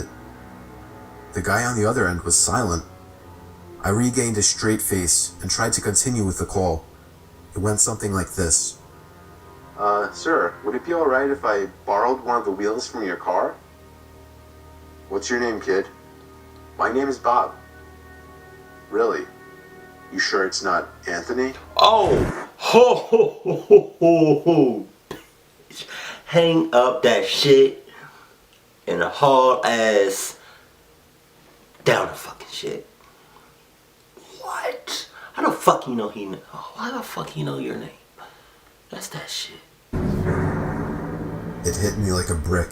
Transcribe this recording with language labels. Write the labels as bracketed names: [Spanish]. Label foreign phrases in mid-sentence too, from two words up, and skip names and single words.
[English] The guy on the other end was silent. I regained a straight face and tried to continue with the call. It went something like this. Sir, would it be alright if I borrowed one of the wheels from your car? What's your name, kid? My name is Bob. Really? You sure it's not Anthony? Oh, ho, ho, ho, ho, ho, ho. Hang up that shit and haul ass down the fucking shit. What? How the fuck you know how the fuck you know your name? That's that shit. It hit me like a brick.